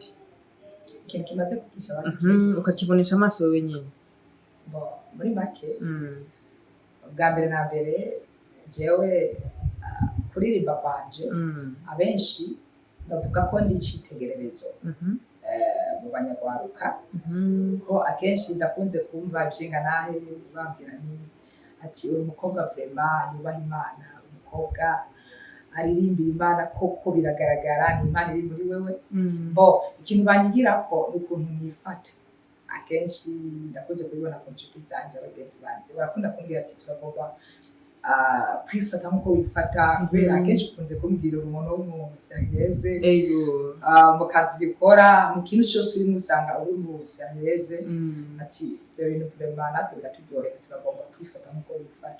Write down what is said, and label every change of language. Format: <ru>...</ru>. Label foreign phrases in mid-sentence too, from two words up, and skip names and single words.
<rn>ikintu kimaze kwigisha abandi ukakibonesha amaso wewe nyene muri make bwa mbere na mbere jewe kuririmba kwanje abenshi bavuga ko ndi icitegererezo mu banyarwaruka ko akenshi ndakunze kumva ibishinga nahe bambwira ni ati uri umukobwa vraiment yubaha Imana, umukobwa aririmbira Imana koko biragaragara ni Imana iri muri wewe. Bo ikintu banyigira ko ukuntu nifata akenshi ndakunze kubibona ku nshuti zanjye abagenzi banjye barakunda kumbwira ati turagomba kwifata nk'uko wifata kubera akenshi ukunze kumbwira umuntu w'umusangeze mu kazi ukora mu kintu cyose urimo usanga uri umusangeze ati ibyo bintu vraiment natwe biratugorera turagomba kwifata nk'uko wifata.</rn>